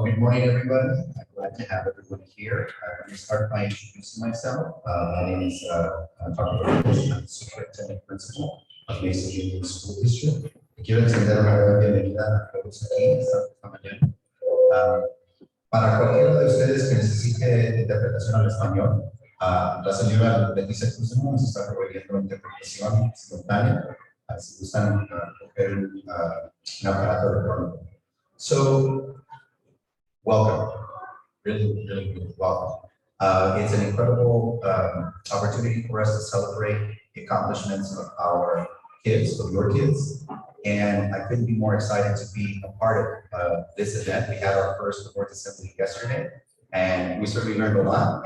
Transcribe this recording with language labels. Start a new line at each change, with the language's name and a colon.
English: Good morning, everybody. I'm glad to have everyone here. I'm going to start by introducing myself. My name is Dr. Ramos. I'm the Superintendent Principal of Mesa Union School District.
Spanish: Quiero extender una bienvenida a todos aquí esta mañana. Para cualquiera de ustedes que necesite interpretación al español, la señora Leticia Cruz nos está proveyendo interpretación simultánea. Si gustan coger un aparato electrónico.
English: So, welcome. Really welcome. It's an incredible opportunity for us to celebrate the accomplishments of our kids, of your kids. And I couldn't be more excited to be a part of this event. We had our first awards assembly yesterday, and we certainly learned a lot.